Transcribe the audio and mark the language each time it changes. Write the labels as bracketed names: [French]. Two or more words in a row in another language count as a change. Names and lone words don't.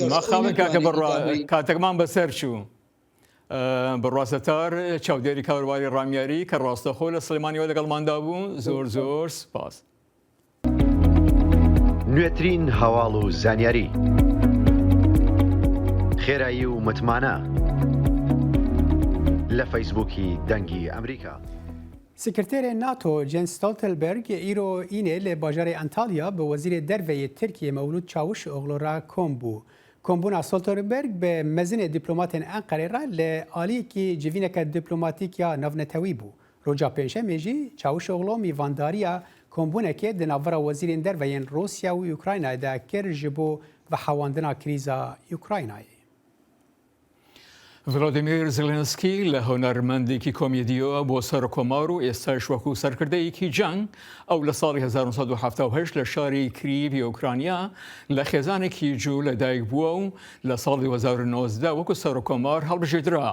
[Central Kurdish] کاتێکمان بەسەر چوو بڕاستەتار چاودێری کاروباری ڕامیاری کە ڕاستەخۆ لە سلێمانیەوە لەگەڵماندا بوو زۆر سپاس. نوێترین هەواڵ و زانیاری خێرایی و متمانە لە فەیسبووکی دەنگی ئەمریکا. [Kurdish] سکرتێرê NATO Jens Stoltenberg îro înê lê bajarê Antalya bi wezîrê derveyê Tirkiye Mevlûd Çavuşoğlu re kom bû. Kombûna Stoltenberg bi mezinê dîplomatên Enqerê re li aliyekî civîneke dîplomatîk ya navnetewî bû. Roca pênşemê jî Çavuşoğlu mîvandariya kombûnekê di navbera wezîrên derveyên Rûsya û Ukraynayê de kir ji bo vehewandina krîza Ukraynayê. [Central Kurdish] ڤلۆدیمیر زلێنسکی لە هۆنەرمەندێکی کۆمیدیۆ بۆ سەرکۆمار و ئێستاش وەکو سەرکردەیەکی جەنگ ئەو لە ساڵی 1970 لە شاری کریڤی ئۆکرانیا لە خێزانێکی جوو لەدایک بووە و لە ساڵی 2019 وەکو سەرکۆمار هەڵبژێدرا.